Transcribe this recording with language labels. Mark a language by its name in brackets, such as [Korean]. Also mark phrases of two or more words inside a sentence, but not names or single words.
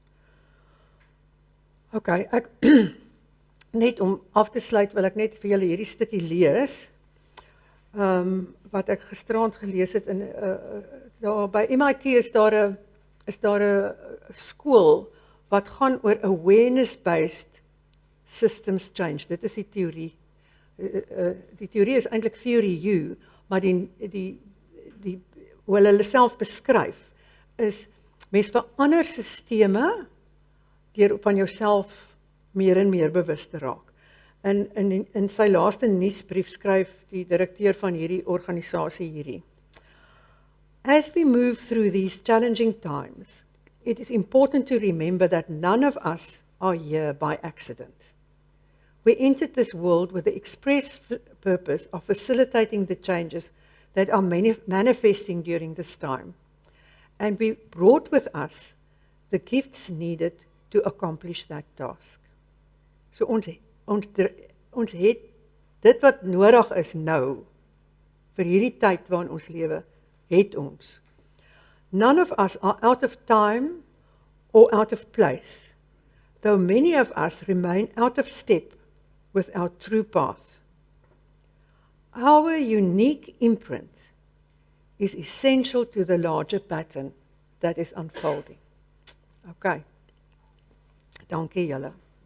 [Afrikaans] OK, net om af te sluit wil ek net vir julle hierdie stukkie lees, wat ek gisterand gelees het, daar by MIT is daar 'n skool wat gaan oor [English] awareness-based systems change. [Afrikaans] Dit is die teorie. Die teorie is eintlik theory U, maar hoe hulle self beskryf, is mens verander sisteme deur van jouself meer en meer bewus te raak. In sy laaste nuusbrief skryf die direkteur van hierdie organisasie hierdie. [English] As we move through these challenging times, it is important to remember that none of us are here by accident. We entered this world with the express purpose of facilitating the changes that are manifesting during this time. And we brought with us the gifts needed to accomplish that task. [Afrikaans] So ons het dit wat nodig is nou, vir hierdie tyd waarin ons lewe, het ons. [English] None of us are out of time or out of place, though many of us remain out of step with our true path. Our unique imprint is essential to the larger pattern that is unfolding. [Afrikaans] Okay. Dankie julle.